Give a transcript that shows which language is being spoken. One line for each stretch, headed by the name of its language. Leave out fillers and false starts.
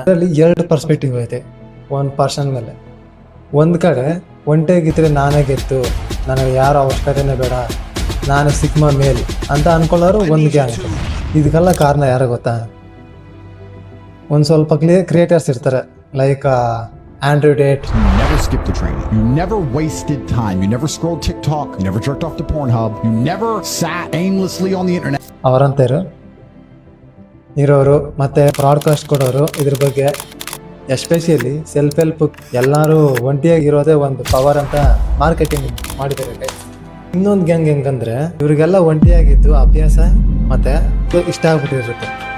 Kannada: ಅದರಲ್ಲಿ ಎರಡು ಪರ್ಸ್ಪೆಕ್ಟಿವ್ ಐತೆ ಒಂದು ಪರ್ಸನ್ ಮೇಲೆ. ಒಂದು ಕಡೆ ಒಂಟಿಯಾಗಿದ್ರೆ ನಾನೇ ಗೆತ್ತು, ನನಗೆ ಯಾರ ಅವಶ್ಯಕತೆನೇ ಬೇಡ, ನಾನು ಸಿಗ್ಮಾ ಮೇಲ್ ಅಂತ ಅನ್ಕೊಳ್ಳೋರು ಒಂದು ಗ್ಯಾಂಗ್. ಇದಕ್ಕೆಲ್ಲ ಕಾರಣ ಯಾರು ಗೊತ್ತಾ? ಒಂದು ಸ್ವಲ್ಪ ಕ್ರಿಯೇಟರ್ಸ್ ಇರ್ತಾರೆ, like Andrew ಟೇಟ್.
English: You never skipped the training. You never wasted time. You never scrolled TikTok. You never jerked off to Pornhub. You never sat aimlessly on the internet.
Kannada: ಅವರಂತೇರು ಇರೋರು ಮತ್ತೆ ಬ್ರಾಡ್ಕಾಸ್ಟ್ ಕೊಡೋರು ಇದ್ರ ಬಗ್ಗೆ, ಎಸ್ಪೆಷಲಿ ಸೆಲ್ಫ್ ಹೆಲ್ಪ್, ಎಲ್ಲರೂ ಒಂಟಿಯಾಗಿರೋದೇ ಒಂದು power ಅಂತ marketing ಮಾಡಿದ್ದಾರೆ. ಇನ್ನೊಂದು ಗ್ಯಾಂಗ್ ಹೆಂಗಂದ್ರೆ, ಇವ್ರಿಗೆಲ್ಲ ಒಂಟಿಯಾಗಿದ್ದು ಅಭ್ಯಾಸ ಮತ್ತೆ ಇಷ್ಟ ಆಗ್ಬಿಟ್ಟಿರುತ್ತೆ.